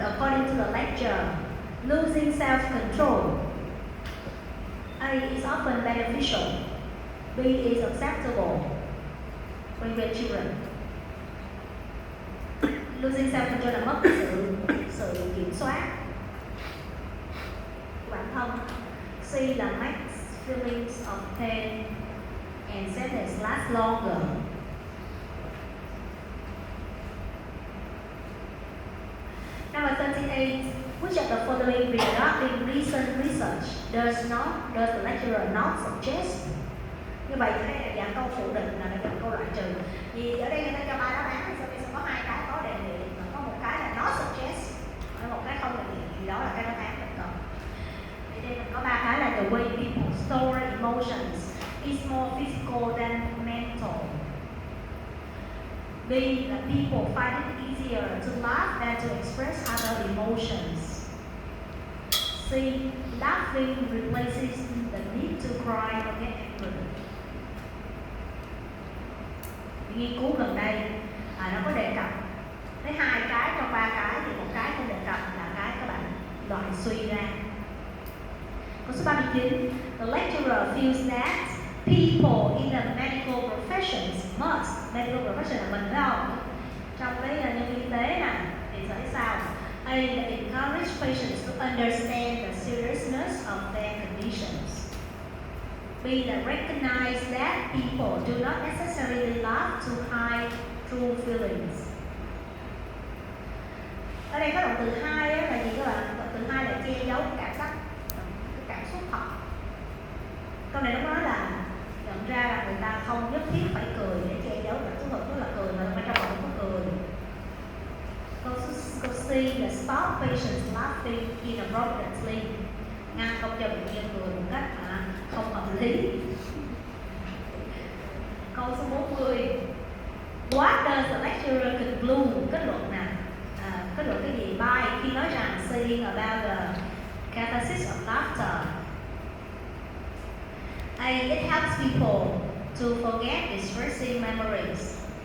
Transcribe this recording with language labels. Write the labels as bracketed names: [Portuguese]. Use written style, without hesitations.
[English] According to the lecture, losing self-control. A is often beneficial. B is acceptable when we're children. [Vietnamese] Losing self-control là mất sự kiểm soát của bản thân. [English] C [Vietnamese] là [English] makes feelings of pain and sadness last longer. Number 38. Which of the following regarding recent research does the lecturer not suggest? [Vietnamese] Như vậy đây là dạng câu phủ định, là dạng câu loại trừ. Vì ở đây người ta cho 3 đáp án, thì sẽ có 2 cái có đề nghị, và có một cái là not suggest, một cái không đề nghị, thì đó là cái đáp án mình cần. Thì đây mình có 3 cái là [English] the way people store emotions is more physical than mental. B [Vietnamese] là [English] people find it easier to laugh than to express other emotions. C. Laughing replaces the need to cry or get angry. [Vietnamese] Nghiên cứu gần đây nó có đề cập tới 2 cái trong 3 cái, thì một cái không đề cập là cái các bạn loại suy ra. Câu số 39. [English] The lecturer feels that people in the medical professions must, medical profession [Vietnamese] là mình phải không? Trong cái nhân viên y tế này thì sẽ sao? [English] A [Vietnamese] là [English] encourage patients to understand the seriousness of their conditions. B [Vietnamese] là [English] recognize that people do not necessarily laugh to hide true feelings. [Vietnamese] Ở đây có động từ hai là gì các bạn? Động từ hai là che giấu cái cảm xúc thật. Câu này nó nói là nhận ra là người ta không nhất thiết phải cười để che giấu cảm xúc thật, tức là cười mà bên trong họ không có cười. Câu C là [English] stop patients laughing inappropriately, [Vietnamese] ngăn không cho bệnh nhân cười một cách không hợp lý. Câu số 40. [English] What does the lecturer conclude? [Vietnamese] Kết luận nè. Kết luận cái gì? [English] By [Vietnamese] khi nói rằng [English] saying about the catharsis of laughter. A. It helps people to forget distressing memories.